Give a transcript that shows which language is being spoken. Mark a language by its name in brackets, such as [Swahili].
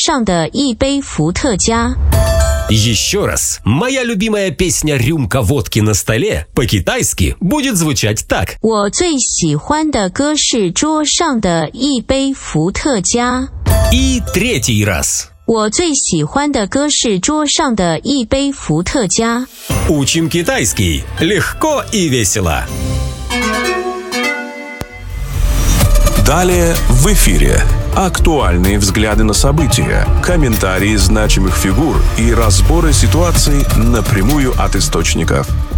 [Chinese] 我最喜欢的歌是桌上的一杯伏特加. [Russian] Еще раз, моя любимая песня «Рюмка водки на столе» по-китайски будет звучать так. [Chinese] 我最喜欢的歌是桌上的一杯伏特加. [Russian] И третий раз. [Chinese] 我最喜欢的歌是桌上的一杯伏特加. [Russian] Учим китайский легко и весело. Далее в эфире. Актуальные взгляды на события, комментарии значимых фигур и разборы ситуаций напрямую от источников.